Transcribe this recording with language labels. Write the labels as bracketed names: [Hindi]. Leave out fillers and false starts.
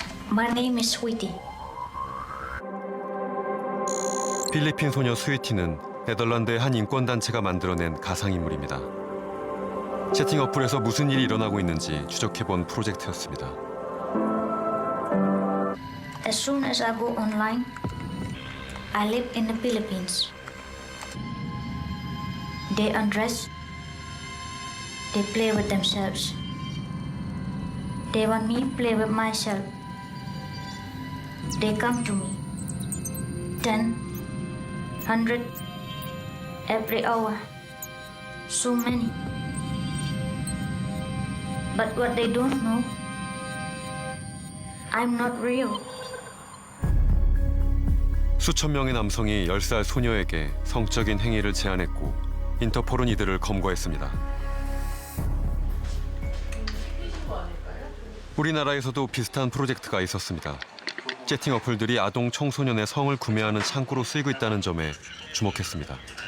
[English] My name is Sweetie. [Korean] 필리핀 소녀 스위티는 네덜란드의 한 인권단체가 만들어낸 가상인물입니다. 채팅 어플에서 무슨 일이 일어나고 있는지 추적해본 프로젝트였습니다. [English] As soon as I go online, I live in the Philippines. They undress. They play with themselves. They want me to play with myself. They come to me. 10, 100, every hour. So many. But what they don't know, I'm not real. [Korean] 수천 명의 남성이 10살 소녀에게 성적인 행위를 제안했고 인터폴은 이들을 검거했습니다. 우리나라에서도 비슷한 프로젝트가 있었습니다. 채팅 어플들이 아동 청소년의 성을 구매하는 창구로 쓰이고 있다는 점에 주목했습니다.